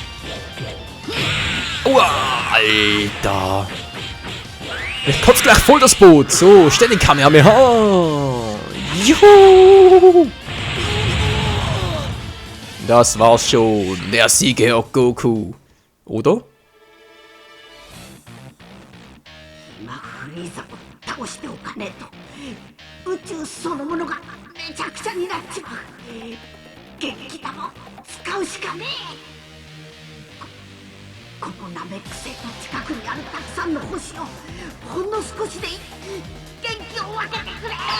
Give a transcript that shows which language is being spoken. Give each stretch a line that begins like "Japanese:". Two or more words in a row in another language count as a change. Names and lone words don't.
German: Aua, Alter. Ich kotze gleich voll das Boot. So, ständig Kamehameha. Juhu. Das war's schon. Der Sieger Goku. Oder?
Japanese: フリーザを倒しておかねえと宇宙そのものがめちゃくちゃになっちまう。元気玉を使うしかねえ。このナメック星の近くにあるたくさんの星をほんの少しでいい元気を分けてくれ。